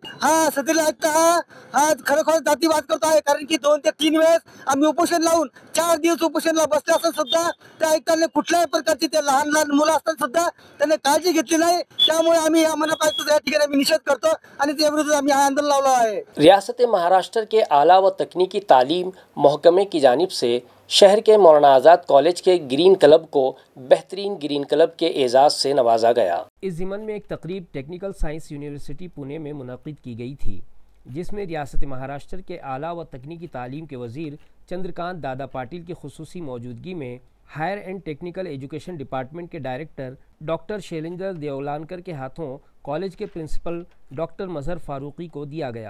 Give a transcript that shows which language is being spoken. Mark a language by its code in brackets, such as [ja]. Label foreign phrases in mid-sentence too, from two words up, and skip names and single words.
[mr] हा सदरील आयुक्त हा खरोखर जातीवाद करतो आहे, कारण की 2 ते 3 वेळेस आम्ही उपोषण लावून 4 दिवस उपोषणला बसले असून सुद्धा त्या आयुक्तांनी कुठल्याही प्रकारची ते लहान लहान मुलं असताना सुद्धा त्यांनी काळजी घेतली नाही। त्यामुळे आम्ही या मनपा आयुक्ताचा या ठिकाणी आम्ही निषेध करतो आणि त्या विरोधात आम्ही हा आंदोलन लावलं आहे। [ur] ریاست مہاراشٹر کے اعلیٰ و تکنیکی تعلیم محکمے کی جانب سے شہر کے مولانا آزاد کالج کے گرین کلب کو بہترین گرین کلب کے اعزاز سے نوازا گیا۔ اس ضمن میں ایک تقریب ٹیکنیکل سائنس یونیورسٹی پونے میں منعقد کی گئی تھی، جس میں ریاست مہاراشٹر کے اعلیٰ و تکنیکی تعلیم کے وزیر چندرکانت دادا پاٹل کی خصوصی موجودگی میں ہائر اینڈ ٹیکنیکل ایجوکیشن ڈپارٹمنٹ کے ڈائریکٹر ڈاکٹر شیلندر دیولانکر کے ہاتھوں کالج کے پرنسپل ڈاکٹر مظہر فاروقی کو دیا گیا۔